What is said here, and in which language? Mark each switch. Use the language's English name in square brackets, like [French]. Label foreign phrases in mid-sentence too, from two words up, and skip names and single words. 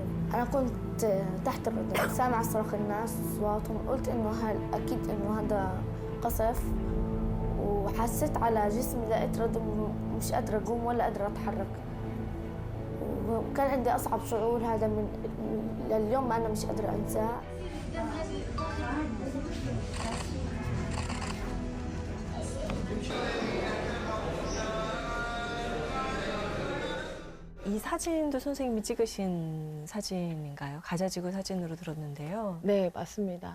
[Arabic] أنا كنت تحت الرضا سامعة صراخ الناس أصواتهم قلت إنه أكيد إنه هذا قصف وحسيت على جسمي لقيت ردم مش قادرة أقوم ولا قادرة أتحرك وكان عندي أصعب شعور هذا من لليوم أنا مش قادرة أنساه. [Korean] 이 사진도 선생님이 찍으신 사진인가요? 가자지구 사진으로 들었는데요. 네, 맞습니다.